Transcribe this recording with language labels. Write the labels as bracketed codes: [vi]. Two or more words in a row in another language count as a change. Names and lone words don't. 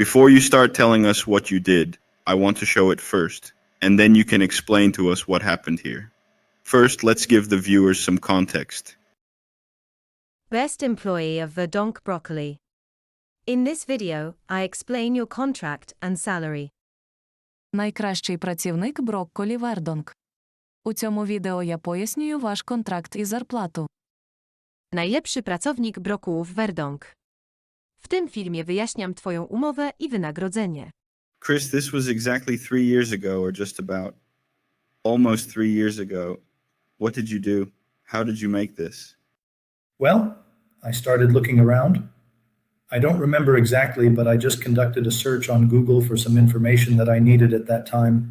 [en] Before you start telling us what you did, I want to show it first, and then you can explain to us what happened here. First, let's give the viewers some context. Best employee of Verdonk Broccoli. In this video, I explain your contract and salary. [uk] Найкращий працівник брокколі Вердонг. У цьому відео я пояснюю ваш контракт і зарплату. [pl] Najlepszy pracownik brokułów Verdonk. W tym filmie wyjaśniam Twoją umowę i wynagrodzenie. [en] Chris, this was exactly 3 years ago, or just about. Almost 3 years ago. What did you do? How did you make this? Well, I started looking around. I don't remember exactly, but I just conducted a search on Google for some information that I needed at that time.